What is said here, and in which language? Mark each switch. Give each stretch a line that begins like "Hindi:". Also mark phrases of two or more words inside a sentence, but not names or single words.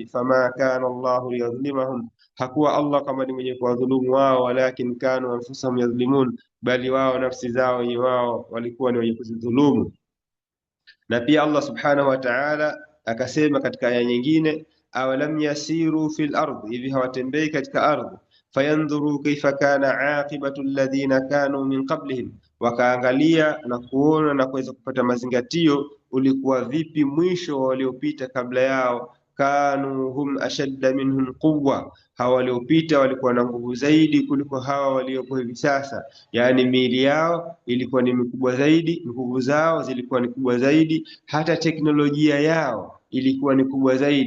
Arabic: فما كان الله ليظلمهم,
Swahili: hakuwa Allah kama ni mwenye kuwadhulumu wao,
Arabic: ولكن كانوا أنفسهم يظلمون,
Swahili: bali wao nafsi zao wenye wao walikuwa ni wenye kuzidhulumu. Na pia Allah
Arabic: سبحانه وتعالى
Swahili: akasema katika aya nyingine,
Arabic: أولم يسيروا في الأرض,
Swahili: hivi hawatembei katika ardhi,
Arabic: فينظروا كيف كان عاقبة الذين كانوا من قبلهم,
Swahili: wakaangalia na kuona na kuweza kupata mazingatio ulikuwa vipi mwisho waliopita kabla yao.
Arabic: كانوا هم أشد منهم قوة,
Swahili: hawa waliopita walikuwa na nguvu zaidi kuliko hawa waliopo hivi sasa. Yani miili yao ilikuwa ni mikubwa zaidi, nguvu zao zilikuwa ni kubwa zaidi, hata teknolojia yao ilikuwa ni kubwa zaidi.